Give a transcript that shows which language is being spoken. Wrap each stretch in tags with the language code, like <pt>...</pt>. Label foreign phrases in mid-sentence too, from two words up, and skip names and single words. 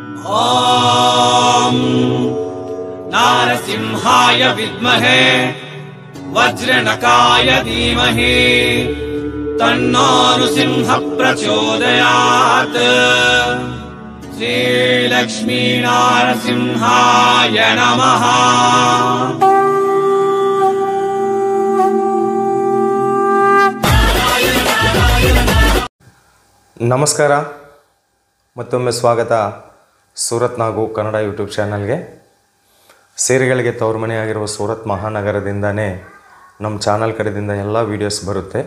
<sa>ॐ नारसिंहाय विद्महे वज्रनकाय धीमहि तन्नो नृसिंहः प्रचोदयात्। श्रीलक्ष्मी नारसिंहाय नमः।</sa> <kn>ನಮಸ್ಕಾರ, ಮತ್ತೊಮ್ಮೆ ಸ್ವಾಗತ ಸೂರತ್ ನಾಗು ಕನ್ನಡ ಯೂಟ್ಯೂಬ್ ಚಾನಲ್ಗೆ. ಸೀರೆಗಳಿಗೆ ತವರು ಮನೆಯಾಗಿರುವ ಸೂರತ್ ಮಹಾನಗರದಿಂದನೇ ನಮ್ಮ ಚಾನಲ್ ಕಡೆಯಿಂದ ಎಲ್ಲ ವೀಡಿಯೋಸ್ ಬರುತ್ತೆ.</kn>